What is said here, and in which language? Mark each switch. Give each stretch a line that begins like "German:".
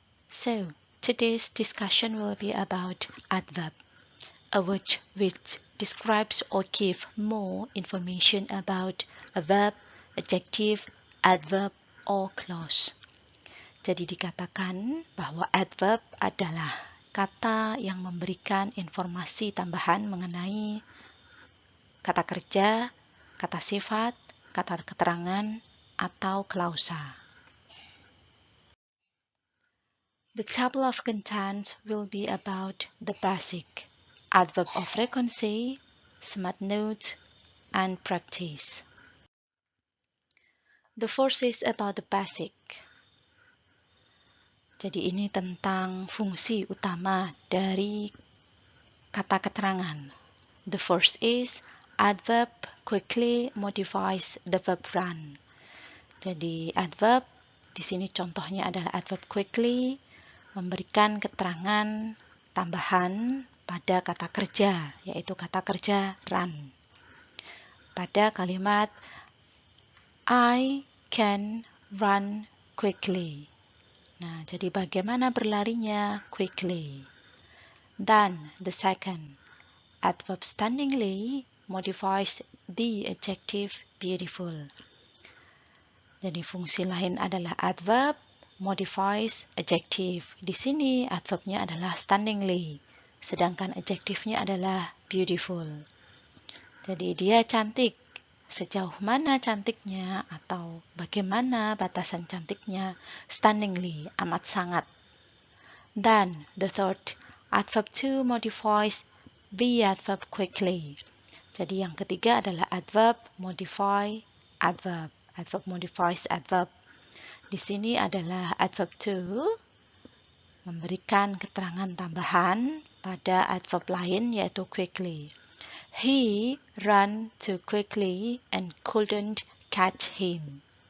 English: So, today's discussion will be about adverb, a word which describes or gives more information about a verb, adjective, adverb, or clause.
Indonesian: Jadi dikatakan bahwa adverb adalah kata yang memberikan informasi tambahan mengenai kata kerja, kata sifat, kata keterangan, atau klausa.
English: The table of contents will be about the basic, adverb of frequency, smart notes, and practice. The first is about the basic.
Indonesian: Jadi ini tentang fungsi utama dari kata keterangan.
English: The first is adverb quickly modifies the verb run.
Indonesian: Jadi adverb di sini contohnya adalah adverb quickly memberikan keterangan tambahan pada kata kerja, yaitu kata kerja run. Pada kalimat
English: I can run quickly.
Indonesian: Nah, jadi bagaimana berlarinya
English: quickly.
Indonesian: Dan
English: the second, adverb stunningly modifies the adjective beautiful.
Indonesian: Jadi fungsi lain adalah adverb modifies adjective. Di sini adverbnya adalah stunningly, sedangkan adjektifnya adalah beautiful. Jadi dia cantik. Sejauh mana cantiknya atau bagaimana batasan cantiknya? Stunningly, amat sangat. Dan
English: the third, adverb to modifies the adverb quickly.
Indonesian: Jadi yang ketiga adalah adverb modify adverb.
English: Adverb modifies adverb.
Indonesian: Di sini adalah adverb to memberikan keterangan tambahan pada adverb lain yaitu quickly.
English: He ran too quickly and couldn't catch him.